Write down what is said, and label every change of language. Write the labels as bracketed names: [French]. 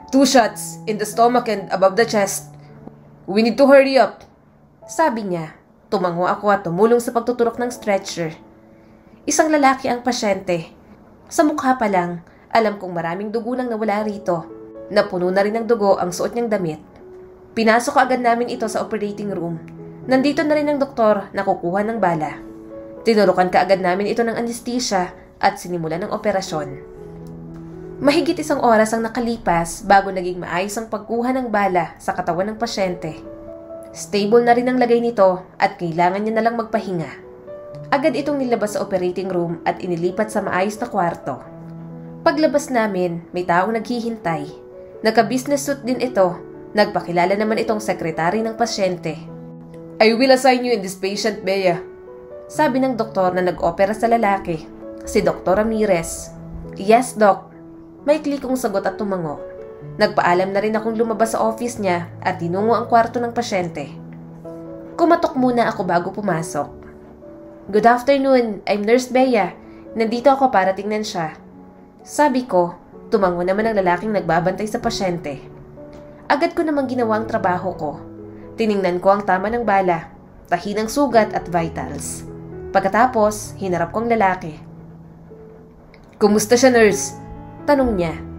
[English] 2 shots in the stomach and above the chest. We need to hurry up. [Filipino] Sabi niya. Tumango ako at tumulong sa pagtuturok ng stretcher. Isang lalaki ang pasyente. Sa mukha pa lang, alam kong maraming dugo nang nawala rito. Napuno na rin ng dugo ang suot niyang damit. Pinasok agad namin ito sa operating room. Nandito na rin ang doktor na kukuha ng bala. Tinurukan kaagad namin ito ng anesthesia at sinimulan ng operasyon. Mahigit 1 oras ang nakalipas bago naging maayos ang pagkuha ng bala sa katawan ng pasyente. Stable na rin ang lagay nito at kailangan niya na lang magpahinga. Agad itong nilabas sa operating room at inilipat sa maayos na kwarto. Paglabas namin, may taong naghihintay. Naka-business suit din ito. Nagpakilala naman itong sekretary ng pasyente. [English] I will assign you in this patient, Bea. [Filipino] Sabi ng doktor na nag-opera sa lalaki, si Dr. Ramirez. [English] Yes, Doc. [Filipino] Maikli kong sagot at tumango. Nagpaalam na rin akong lumabas sa office niya at tinungo ang kwarto ng pasyente. Kumatok muna ako bago pumasok. [English] Good afternoon, I'm Nurse Bea. [Filipino] Nandito ako para tingnan siya. Sabi ko, tumango naman ang lalaking nagbabantay sa pasyente. Agad ko namang ginawa ang trabaho ko. Tiningnan ko ang tama ng bala, tahi ng sugat at vitals. Pagkatapos, hinarap ko ang lalaki. Kumusta siya, nurse? Tanong niya.